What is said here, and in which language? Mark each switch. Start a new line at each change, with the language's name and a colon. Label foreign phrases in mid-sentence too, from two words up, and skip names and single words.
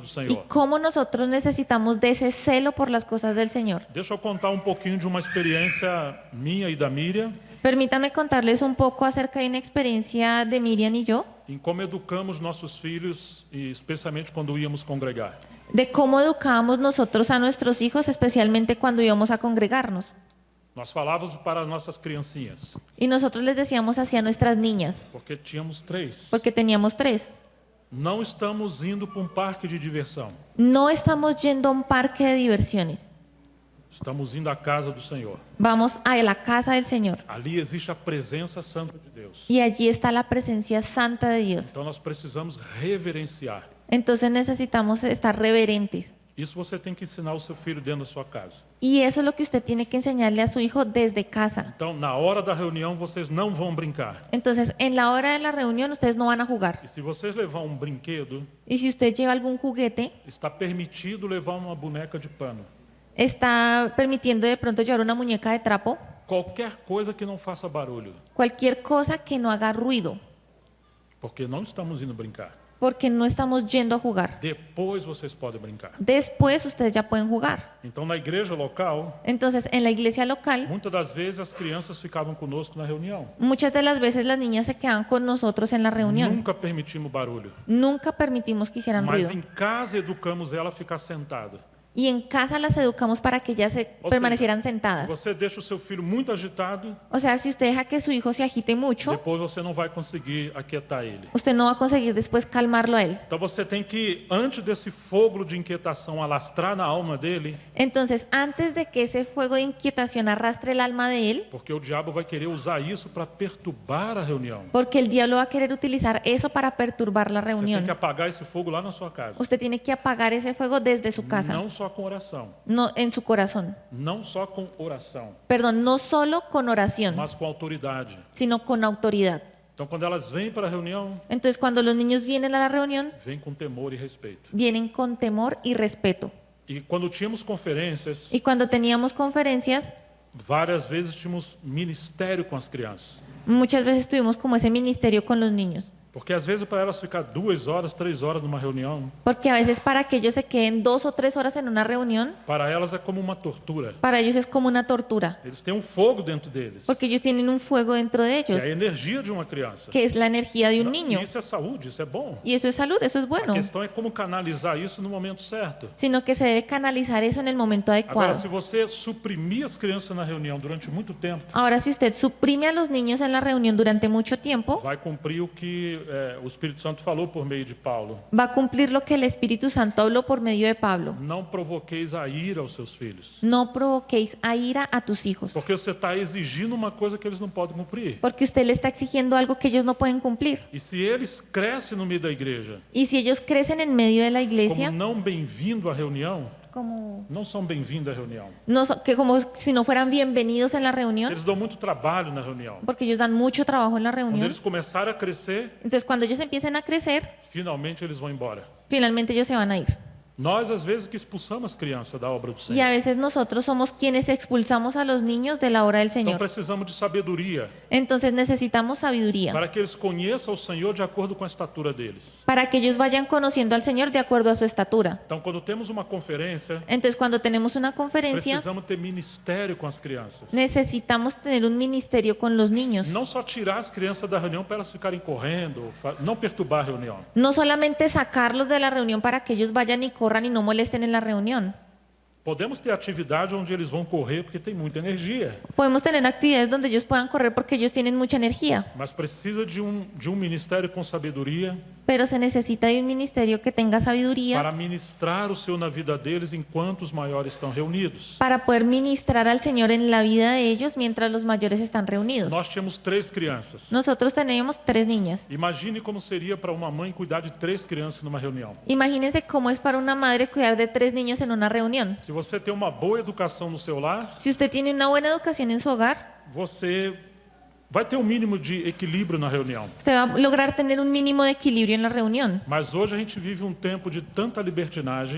Spanish: Y
Portuguese: Senhor.
Spanish: cómo nosotros necesitamos de ese celo por las cosas del Señor.
Portuguese: Deixa eu contar um pouquinho de uma experiência minha e da Miriam
Spanish: Permítame contarles un poco acerca de una experiencia de Miriam y yo,
Portuguese: em como educamos nossos filhos, e especialmente quando íamos congregar.
Spanish: de cómo educábamos nosotros a nuestros hijos, especialmente cuando íbamos a congregarnos.
Portuguese: Nós falávamos para nossas criancinhas,
Spanish: Y nosotros les decíamos hacia nuestras niñas,
Portuguese: porque tínhamos 3.
Spanish: porque teníamos 3.
Portuguese: Não estamos indo para um parque de diversão.
Spanish: No estamos yendo a un parque de diversiones.
Portuguese: Estamos indo à casa do Senhor.
Spanish: Vamos a la casa del Señor.
Portuguese: Ali existe a presença santa de Deus.
Spanish: Y allí está la presencia santa de Dios.
Portuguese: Então nós precisamos reverenciar.
Spanish: Entonces necesitamos estar reverentes.
Portuguese: Isso você tem que ensinar o seu filho dentro da sua casa.
Spanish: Y eso es lo que usted tiene que enseñarle a su hijo desde casa.
Portuguese: Então, na hora da reunião, vocês não vão brincar.
Spanish: Entonces, en la hora de la reunión ustedes no van a jugar.
Portuguese: E se vocês levar um brinquedo,
Spanish: Y si usted lleva algún juguete,
Portuguese: está permitido levar uma boneca de pano.
Spanish: está permitiendo de pronto llevar una muñeca de trapo,
Portuguese: qualquer coisa que não faça barulho,
Spanish: cualquier cosa que no haga ruido,
Portuguese: porque não estamos indo brincar.
Spanish: porque no estamos yendo a jugar.
Portuguese: Depois vocês podem brincar.
Spanish: Después ustedes ya pueden jugar.
Portuguese: Então, na igreja local,
Spanish: Entonces, en la iglesia local,
Portuguese: muitas das vezes as crianças ficavam conosco na reunião.
Spanish: muchas de las veces las niñas se quedan con nosotros en la reunión.
Portuguese: Nunca permitimos barulho.
Spanish: Nunca permitimos que hicieran
Portuguese: Mas
Spanish: ruido.
Portuguese: em casa educamos ela a ficar sentada.
Spanish: Y en casa las educamos para que ellas
Portuguese: Ou
Spanish: permanecieran
Portuguese: seja,
Spanish: sentadas.
Portuguese: se você deixa o seu filho muito agitado,
Spanish: O sea, si usted deja que su hijo se agite mucho,
Portuguese: depois você não vai conseguir aquietar ele.
Spanish: usted no va a conseguir después calmarlo a él.
Portuguese: Então você tem que, antes desse fogo de inquietação alastrar na alma dele,
Spanish: Entonces, antes de que ese fuego de inquietación arrastre el alma de él,
Portuguese: porque o diabo vai querer usar isso para perturbar a reunião.
Spanish: porque el diablo va a querer utilizar eso para perturbar la
Portuguese: Você tem
Spanish: reunión,
Portuguese: que apagar esse fogo lá na sua casa.
Spanish: usted tiene que apagar ese fuego desde su casa,
Portuguese: Não só com oração,
Spanish: no en su corazón.
Portuguese: não só com oração,
Spanish: Perdón, no solo con oración,
Portuguese: mas com autoridade.
Spanish: sino con autoridad.
Portuguese: Então, quando elas vêm para a reunião,
Spanish: Entonces, cuando los niños vienen a la reunión,
Portuguese: vêm com temor e respeito.
Spanish: vienen con temor y respeto.
Portuguese: E quando tínhamos conferências,
Spanish: Y cuando teníamos conferencias,
Portuguese: várias vezes tínhamos ministério com as crianças.
Spanish: muchas veces tuvimos como ese ministerio con los niños.
Portuguese: Porque às vezes para elas ficar 2 horas, 3 horas numa reunião,
Spanish: Porque a veces para que ellos se queden 2 o 3 horas en una reunión,
Portuguese: para elas é como uma tortura.
Spanish: para ellos es como una tortura.
Portuguese: Eles têm um fogo dentro deles,
Spanish: Porque ellos tienen un fuego dentro de
Portuguese: que
Spanish: ellos,
Portuguese: é a energia de uma criança.
Spanish: que es la energía de un
Portuguese: E
Spanish: niño.
Portuguese: isso é saúde, isso é bom.
Spanish: Y eso es salud, eso es bueno.
Portuguese: A questão é como canalizar isso no momento certo.
Spanish: Sino que se debe canalizar eso en el momento
Portuguese: Agora,
Spanish: adecuado.
Portuguese: se você suprimir as crianças na reunião durante muito tempo,
Spanish: Ahora, si usted suprime a los niños en la reunión durante mucho tiempo,
Portuguese: vai cumprir o que o Espírito Santo falou por meio de Paulo.
Spanish: va a cumplir lo que el Espíritu Santo habló por medio de Pablo.
Portuguese: Não provoqueis a ira aos seus filhos.
Spanish: No provoquéis a ira a tus hijos,
Portuguese: Porque você está exigindo uma coisa que eles não podem cumprir.
Spanish: porque usted le está exigiendo algo que ellos no pueden cumplir.
Portuguese: E se eles crescem no meio da igreja
Spanish: Y si ellos crecen en medio de la
Portuguese: como
Spanish: iglesia,
Portuguese: não bem-vindo à reunião,
Spanish: como,
Portuguese: não são bem-vindos à reunião.
Spanish: que como si no fueran bienvenidos en la reunión,
Portuguese: Eles dão muito trabalho na reunião.
Spanish: porque ellos dan mucho trabajo en la
Portuguese: Quando
Spanish: reunión.
Portuguese: eles começarem a crescer,
Spanish: Entonces, cuando ellos empiecen a crecer,
Portuguese: finalmente eles vão embora.
Spanish: finalmente ellos se van a ir.
Portuguese: Nós, às vezes, que expulsamos as crianças da obra do
Spanish: Y a
Portuguese: Senhor.
Spanish: veces nosotros somos quienes expulsamos a los niños de la obra del
Portuguese: Então
Spanish: Señor.
Portuguese: precisamos de sabedoria
Spanish: Entonces necesitamos sabiduría
Portuguese: para que eles conheçam o Senhor de acordo com a estatura deles.
Spanish: para que ellos vayan conociendo al Señor de acuerdo a su estatura.
Portuguese: Então, quando temos uma conferência,
Spanish: Entonces, cuando tenemos una conferencia,
Portuguese: precisamos ter ministério com as crianças.
Spanish: necesitamos tener un ministerio con los niños.
Portuguese: Não só tirar as crianças da reunião para elas ficarem correndo, não perturbar a reunião.
Spanish: No solamente sacarlos de la reunión para que ellos vayan y corran y no molesten en la reunión.
Portuguese: Podemos ter atividade onde eles vão correr porque tem muita energia,
Spanish: Podemos tener actividades donde ellos puedan correr porque ellos tienen mucha energía,
Portuguese: mas precisa de um ministério com sabedoria
Spanish: pero se necesita de un ministerio que tenga sabiduría
Portuguese: para ministrar o Senhor na vida deles enquanto os maiores estão reunidos.
Spanish: para poder ministrar al Señor en la vida de ellos mientras los mayores están reunidos.
Portuguese: Nós tínhamos 3 crianças.
Spanish: Nosotros teníamos 3 niñas.
Portuguese: Imagine como seria para uma mãe cuidar de 3 crianças numa reunião.
Spanish: Imagínense cómo es para una madre cuidar de 3 niños en una reunión.
Portuguese: Se você tem uma boa educação no seu lar,
Spanish: Si usted tiene una buena educación en su hogar,
Portuguese: você vai ter um mínimo de equilíbrio na reunião.
Spanish: usted va a lograr tener un mínimo de equilibrio en la reunión.
Portuguese: Mas hoje a gente vive um tempo de tanta libertinagem.